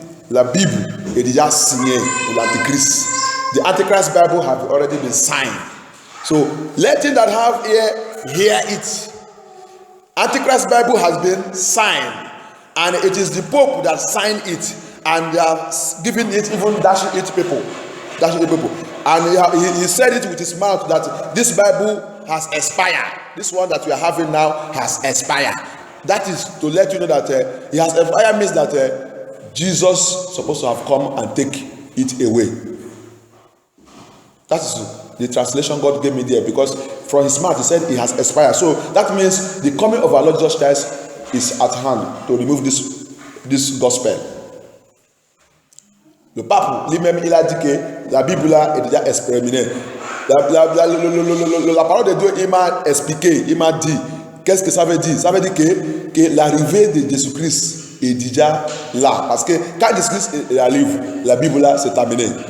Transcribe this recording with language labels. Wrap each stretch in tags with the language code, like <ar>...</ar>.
<fr>La Bible est déjà signée pour l'Antichrist.</fr> <en>The Antichrist Bible have already been signed. So let him that have ear hear it. Antichrist Bible has been signed, and it is the Pope that signed it. And they are giving it, even dashing it people. And he said it with his mouth that this Bible has expired. This one that we are having now has expired. That is to let you know that he has expired means that Jesus supposed to have come and take it away. That is the translation God gave me there, because from his mouth he said it has expired. So that means the coming of our Lord Jesus Christ is at hand to remove this gospel.</en> <fr>Le pape lui-même il a dit que la Bible là est déjà expérimentée. La parole de Dieu il m'a expliqué, il m'a dit qu'est-ce que ça veut dire. Ça veut dire que l'arrivée de Jésus-Christ est déjà là, parce que quand Jésus-Christ arrive, la Bible là c'est terminé.</fr>